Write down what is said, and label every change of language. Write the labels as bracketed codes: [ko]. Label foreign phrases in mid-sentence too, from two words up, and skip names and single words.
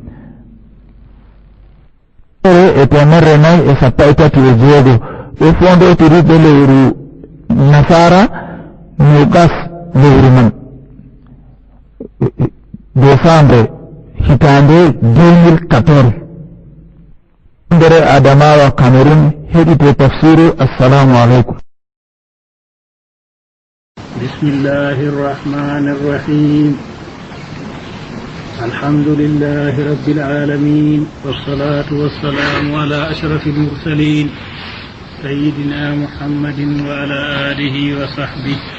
[ff] e temerre nayi e sappo e tati e jeego ɗo fondotiri ɓe lewru nasara mo gas lewru man décembre hitande 2014 ndere Adamawa Cameroun heɗite tafsiru [ar] السلام عليكم. بسم الله الرحمن الرحيم الحمد لله رب العالمين والصلاة والسلام على أشرف المرسلين سيدنا محمد وعلى آله وصحبه